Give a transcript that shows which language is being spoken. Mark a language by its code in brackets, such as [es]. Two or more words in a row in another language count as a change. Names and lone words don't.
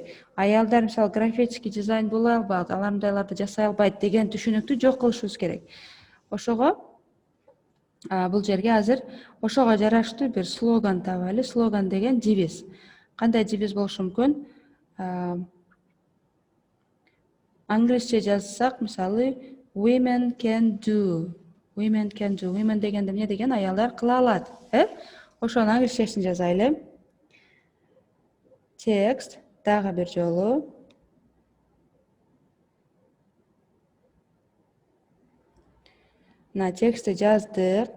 [ky] Аялдар мисалы [ru] графический дизайн [ky] боло албайт, алар мындайларды жасай албайт деген түшүнүктү жок кылышыбыз керек. Ошого бул жерге азыр ошого жараштуу бир слоган табайлы. Слоган деген девиз. Кандай девиз болушу мүмкүн? Англисче жазсак, мисалы, [en] women can do. Women can do. [ky] Women дегенде эмне деген? Аялдар кыла алат. Ошонун англисчесин жазайлы. Текст дагы бир жолу. Мына текстти жаздык.